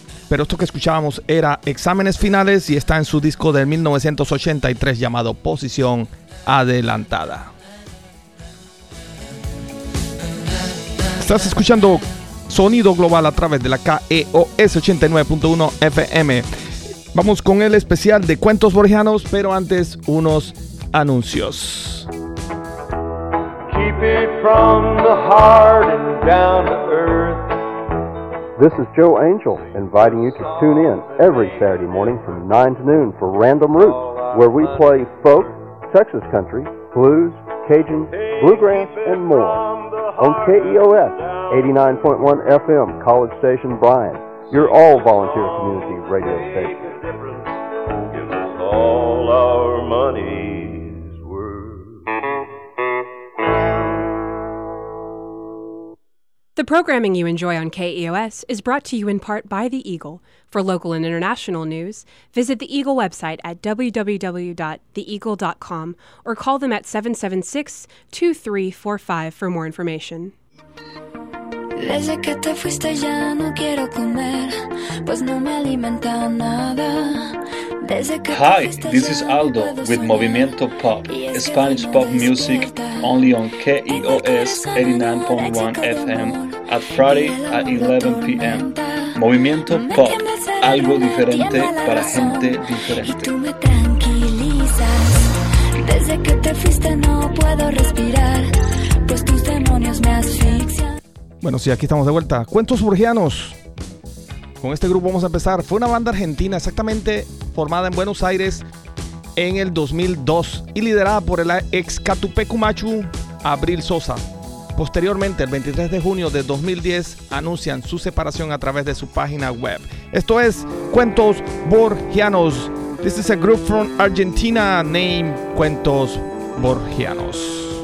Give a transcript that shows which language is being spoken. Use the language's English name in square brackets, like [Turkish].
[Spanish] Pero esto que escuchábamos era Exámenes Finales y está en su disco de 1983 llamado Posición Adelantada. Estás escuchando Sonido Global a través de la KEOS 89.1 FM. Vamos con el especial de Cuentos Borgianos, pero antes unos anuncios. [English] Keep it from the heart and down to earth. This is Joe Angel inviting you to tune in every Saturday morning from 9 to noon for Random Roots, where we play folk, Texas country, blues, Cajun, bluegrass, and more. On KEOS 89.1 FM, College Station Bryan, your all-volunteer community radio station. Give us all our money's worth. The programming you enjoy on KEOS is brought to you in part by The Eagle. For local and international news, visit The Eagle website at www.theeagle.com or call them at 776-2345 for more information. [Spanish] Desde que te fuiste ya no quiero comer, pues no me alimenta nada. [English] Hi, this is Aldo with Movimiento Pop, Spanish pop music only on KEOS 89.1 FM at Friday at 11 p.m. [Spanish] Movimiento Pop, algo diferente para gente diferente. Y tú me tranquilizas, desde que te fuiste no puedo respirar, pues tus demonios me asfixian. Bueno, sí, aquí estamos de vuelta. Cuentos Borgianos. Con este grupo vamos a empezar. Fue una banda argentina exactamente formada en Buenos Aires en el 2002 y liderada por el ex Catupecu Machu, Abril Sosa. Posteriormente, el 23 de junio de 2010, anuncian su separación a través de su página web. Esto es Cuentos Borgianos. [English] This is a group from Argentina named Cuentos Borgianos.